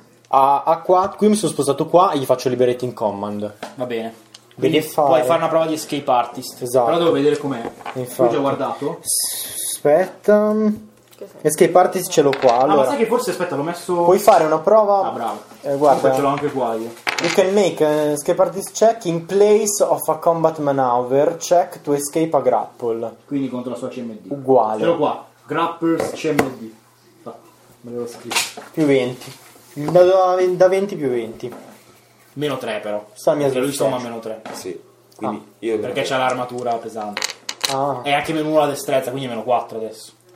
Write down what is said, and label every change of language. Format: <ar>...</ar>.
<it>A qua, qui mi sono spostato qua e gli faccio liberating command. Va bene. Quindi fare... Puoi fare una prova di escape artist. Esatto. Però devo vedere com'è. Infatti. Tu già guardato. Aspetta. Escape artist ce l'ho qua. Allora. Ah, ma sai che forse aspetta, l'ho messo. Puoi fare una prova. Ah, bravo. Guarda. Comunque ce l'ho anche qua io.</it> <en>You can make an escape artist check in place of a combat maneuver. Check to escape a grapple.</en> <it>Quindi contro la sua CMD. Uguale. Ce l'ho qua. Grapples CMD. Me l'avevo scritto. Più 20. Da 20 più 20. Meno 3 però. Sta mia perché lui somma meno 3. Sì. Quindi ah. Io perché c'ha l'armatura pesante. Ah. E anche meno 1 la destrezza, quindi è meno 4 adesso.</it>